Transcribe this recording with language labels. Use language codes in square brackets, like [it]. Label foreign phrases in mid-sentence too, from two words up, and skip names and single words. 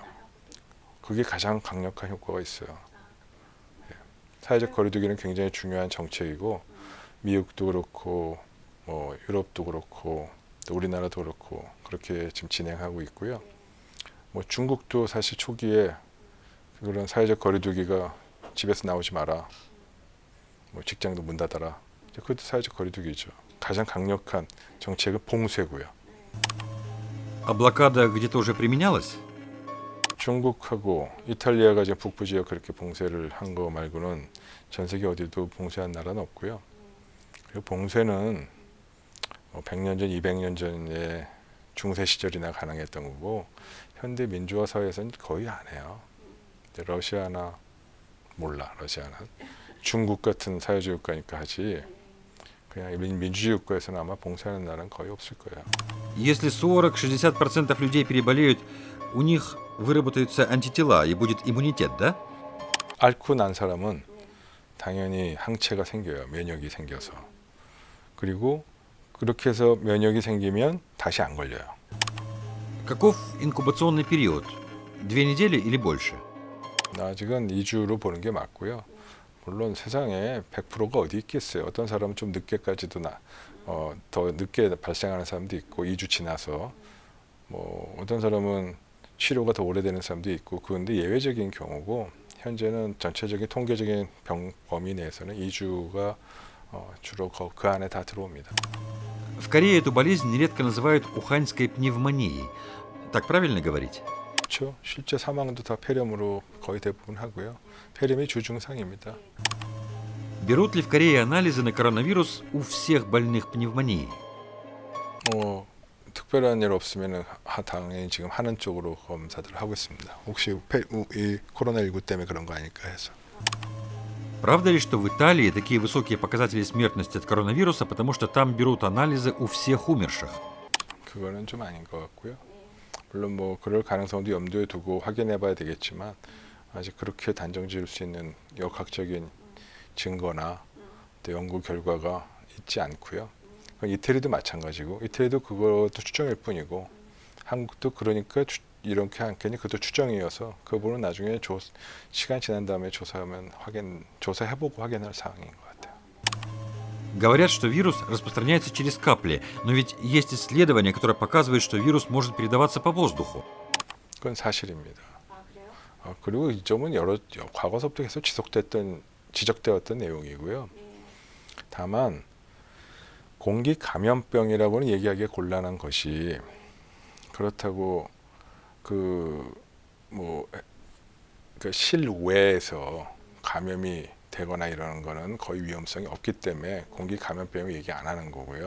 [ko] 그게 가장 강력한 효과가 있어요. 사회적 거리두기는 굉장히 중요한 정책이고 미국도 그렇고 뭐 유럽도 그렇고 또 우리나라도 그렇고 그렇게 지금 진행하고 있고요. 뭐 중국도 사실 초기에 그런 사회적 거리두기가 집에서 나오지 마라, 뭐 직장도 문 닫아라. 그것도 사회적 거리두기죠. 가장 강력한 정책은 봉쇄고요. [ru] А блокада где-то уже применялась? [ko] 중국하고 이탈리아가 이제 북부 지역 그렇게 봉쇄를 한 거 말고는 전 세계 어디도 봉쇄한 나라는 없고요. 그리고 봉쇄는 100년 전, 200년 전에 중세 시절이나 가능했던 거고 현대 민주화 사회에서는 거의 안 해요. 러시아나 몰라, 러시아는 중국 같은 사회주의 국가니까 하지. 그냥 민주주의 국가에서는 아마 봉쇄하는 나라는 거의 없을 거예요. [ru] Если 40-60% людей переболеют, у них выработаются антитела и будет иммунитет, да? [ko] 앓고 난 사람은 당연히 항체가 생겨요. 면역이 생겨서. 그리고 그렇게 해서 면역이 생기면 다시 안 걸려요. [ru] Каков инкубационный период? 2 недели или больше? [ko] 아직은 2주로 보는 게 맞고요. 물론 세상에 100%가 어디 있겠어요. 어떤 사람은 좀 늦게까지도 더 늦게 발생하는 사람도 있고 2주 지나서 뭐 어떤 사람은 치료가 더 오래되는 사람도 있고 그런데 예외적인 경우고 현재는 전체적인 통계적인 병 범위 내에서는 2주가 주로 그 안에 다 들어옵니다. [ru] В Корее эту болезнь нередко называют уханьской пневмонией. Так правильно говорить? [ko] 그렇죠. 실제 사망도 다 폐렴으로 거의 대부분 하고요. 폐렴이 주증상입니다. [ru] Берут ли в Корее анализы на коронавирус у всех больных пневмонией? [ko] 특별한 일 없으면 당연히 지금 하는 쪽으로 검사들을 하고 있습니다. 혹시 이 코로나19 때문에 그런 거 아닐까 해서. [ru] Правда ли, что в Италии такие высокие показатели смертности от коронавируса, потому что там берут анализы у всех умерших? [ko] 그거는 좀 아닌 것 같고요. 물론 뭐 그럴 가능성도 염두에 두고 확인해봐야 되겠지만 아직 그렇게 단정 지을 수 있는 역학적인 증거나 또 연구 결과가 있지 않고요. 이태리도 마찬가지고 이태리도 그것도 추정일 뿐이고 한국도 그러니까 이렇게 않겠니 그것도 추정이어서 그 부분은 나중에 시간 지난 다음에 조사해보고 확인할 사항인 것 같아요. [ru] Говорят, что вирус распространяется через капли, но ведь есть исследования, которые показывают, что вирус может передаваться по воздуху. [ko] 그건 사실입니다. 그리고 이 점은 과거서부터 계속 지적되었던 내용이고요. 다만 공기 감염병이라고는 얘기하기가 곤란한 것이 그렇다고 그 실외에서 감염이 되거나 이러는 거는 거의 위험성이 없기 때문에 공기 감염병을 얘기 안 하는 거고요.